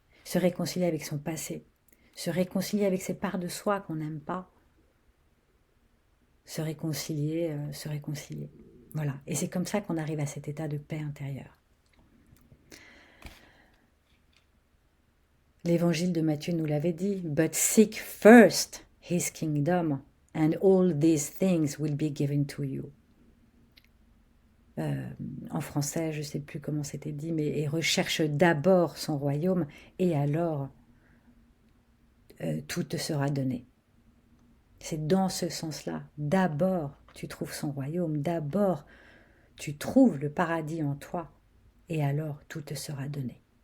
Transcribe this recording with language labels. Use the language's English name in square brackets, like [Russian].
[French] Se réconcilier avec son passé. Se réconcilier avec ces parts de soi qu'on n'aime pas. Se réconcilier, se réconcilier. Voilà. Et c'est comme ça qu'on arrive à cet état de paix intérieure. L'évangile de Matthieu nous l'avait dit. [English] But seek first his kingdom, and all these things will be given to you. [French] En français, je ne sais plus comment c'était dit, mais et recherche d'abord son royaume, et alors tout te sera donné. C'est dans ce sens-là. D'abord, tu trouves son royaume, d'abord, tu trouves le paradis en toi, et alors tout te sera donné.